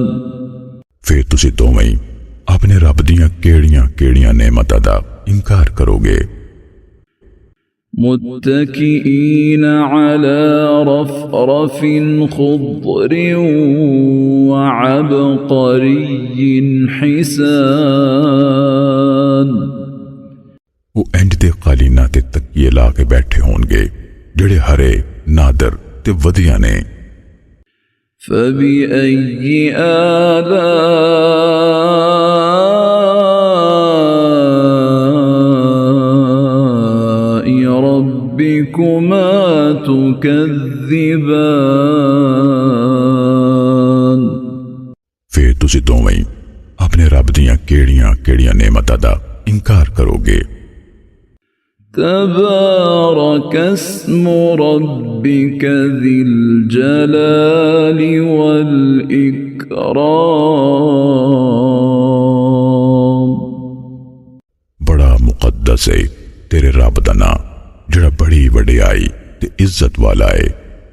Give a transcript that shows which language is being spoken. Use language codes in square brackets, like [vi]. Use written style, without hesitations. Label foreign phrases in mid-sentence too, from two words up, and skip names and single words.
[pa] فیر تسی دوویں ہی اپنے رب دیاں کہڑیاں کہڑیاں نعمتاں دا انکار کروگے. [ar] متكئين على رفرف خضر وعبقري حسان [pa] او انج دے قالیناں تے تکیے لا کے بیٹھے ہونگے جہڑے ہرے نادر تے ودھیا نے. [ar] فبأي آلاء ربكما تكذبان [pa] فیر تسی دوویں ہی اپنے رب دیاں کہڑیاں کہڑیاں نعمتاں دا انکار کروگے. [ar] تبارك اسم ربك ذي الجلال والإكرام [pa] بڑا مقدس ہے تیرے رب دا ناں جہڑا بڑی وڈیائی تے عزت والا ہے.